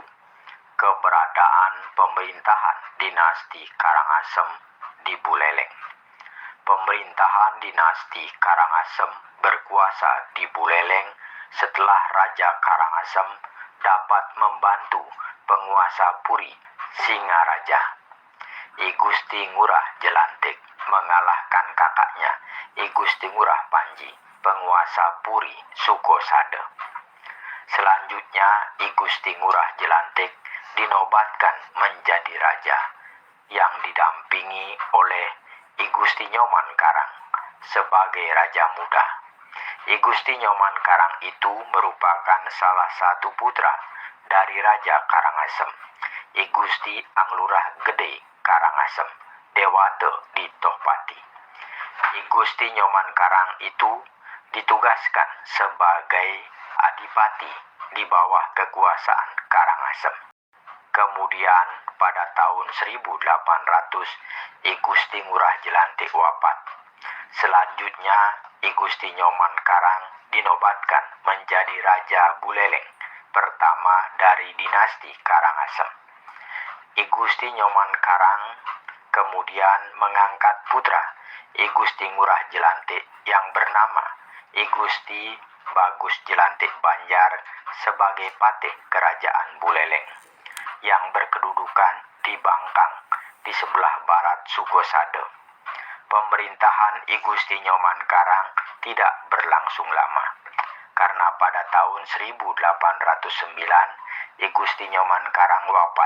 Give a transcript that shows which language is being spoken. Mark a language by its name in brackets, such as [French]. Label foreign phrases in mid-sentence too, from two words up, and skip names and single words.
[Indonesian] Keberadaan pemerintahan dinasti Karangasem di Buleleng. Pemerintahan dinasti Karangasem berkuasa di Buleleng setelah Raja Karangasem dapat membantu penguasa Puri Singaraja, I Gusti Ngurah Jelantik, mengalahkan kakaknya I Gusti Ngurah Panji, penguasa Puri Sukosade. Selanjutnya I Gusti Ngurah Jelantik dinobatkan menjadi raja yang didampingi oleh I Gusti Nyoman Karang sebagai raja muda. I Gusti Nyoman Karang itu merupakan salah satu putra dari Raja Karangasem, I Gusti Anglurah Gede Karangasem, Dewate di Tohpati. I Gusti Nyoman Karang itu ditugaskan sebagai adipati di bawah kekuasaan Karangasem. Kemudian pada tahun 1800 I Gusti Ngurah Jelantik wafat. Selanjutnya I Gusti Nyoman Karang dinobatkan menjadi Raja Buleleng pertama dari dinasti Karangasem. I Gusti Nyoman Karang kemudian mengangkat putra I Gusti Ngurah Jelantik yang bernama I Gusti Bagus Jelantik Banjar sebagai patih kerajaan Buleleng yang berkedudukan di Bangkang di sebelah barat Sukosade. Pemerintahan I Gusti Nyoman Karang tidak berlangsung lama karena pada tahun 1809 I Gusti Nyoman Karang wafat.